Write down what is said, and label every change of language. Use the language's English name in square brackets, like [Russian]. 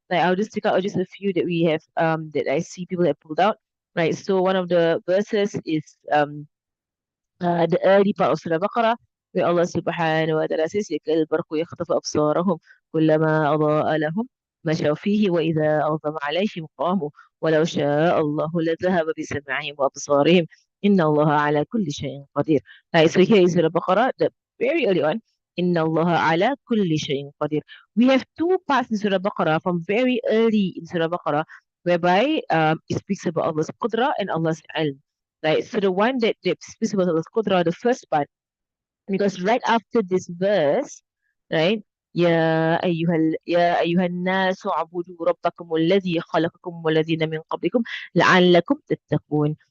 [English] Like I'll just take out just a few that we have that I see people have pulled out. Right. So one of the verses is the early part of Surah Baqarah, where Allah subhanahu wa ta'ala says, [Arabic] البرق يخطف أبصارهم كلما أضاء لهم مشوا فيه وإذا أظلم عليهم قاموا ولو شاء الله لذهب بسمعهم وأبصارهم إن الله على كل شيء قدير. [English] Right, so here is Surah Baqarah, the very early one. [Arabic] إن الله على كل شيء قدير. [English] We have two parts in Surah Baqarah from very early in Surah Baqarah, whereby it speaks about Allah's qudra and Allah's ilm. Right. So the one that speaks about Allah's qudra, the first part, because right after this verse, right? [Arabic] يا أيها الناس اعبدوا ربكم الذي خلقكم والذين من قبلكم لعلكم تتقون.